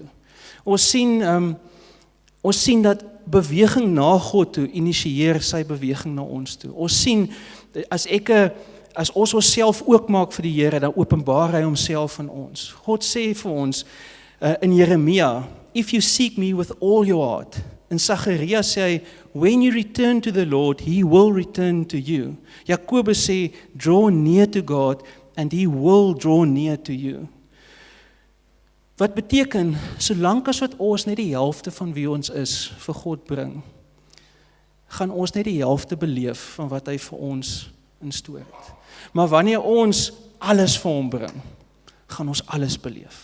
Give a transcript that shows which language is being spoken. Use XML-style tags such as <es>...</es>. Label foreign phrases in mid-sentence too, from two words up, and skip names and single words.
<af>Ons sien dat beweging na God toe initieer sy beweging na ons toe. Ons sien, as ons onsself oopmaak vir die Here, dan openbaar hy homself aan ons. God sê vir ons in Jeremia,</af> <en>if you seek me with all your heart.</en> <af>In Sagaria sê hy,</af> <en>when you return to the Lord, he will return to you.</en> <af>Jakobus sê,</af> <en>draw near to God, and he will draw near to you.</en> <af>Wat beteken, solank as wat ons net die helfte van wie ons is vir God bring, gaan ons net die helfte beleef van wat hy vir ons instoor het. Maar wanneer ons alles vir hom bring, gaan ons alles beleef.</af>